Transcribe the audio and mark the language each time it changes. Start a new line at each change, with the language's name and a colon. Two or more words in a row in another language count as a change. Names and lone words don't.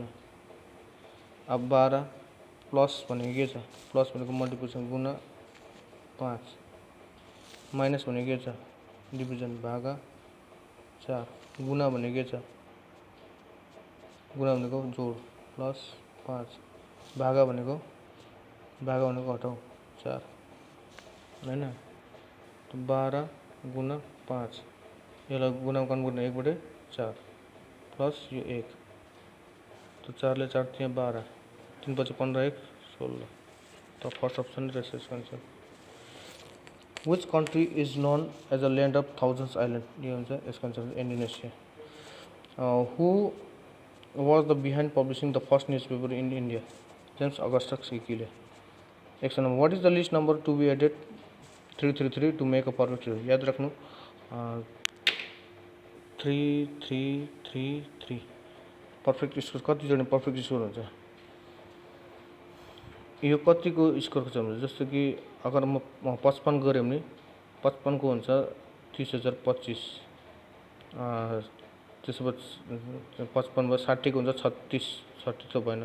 Nepali: अब 12 प्लस भनेको के छ, प्लस भनेको मल्टिप्लिकेसन गुणा 5, माइनस भनेको के छ, डिभिजन भागा 4, गुणा भनेको के छ, गुणा भनेको जोड प्लस 5, भागा भनेको हटाउ 4 हैन। तो 12 गुणा 5, यसलाई गुणा गर्नु 1/4 प्लस यो 1, तो 4 ले 4 3 12, 3 5 15 1 16, तो
English: first option
Nepali: रहेछ यसको आन्सर।
English: Which country is known as a land of thousands island?
Nepali: यो हुन्छ यसको आन्सर इन्डोनेसिया।
English: Who was the behind publishing the first newspaper in India? James Augustus Hickey. Next number, what is the least number to be added 333 to make a perfect square?
Nepali: याद राख्नु 3333
English: perfect score
Nepali: कति जोड्ने
English: perfect score
Nepali: हुन्छ। यो कतिको स्कोरको छ भने जस्तो कि अगर म 55 गरेँ भने 55 को हुन्छ 30,025, त्यसपछि 55 भयो 60 को हुन्छ 36 तो भएन।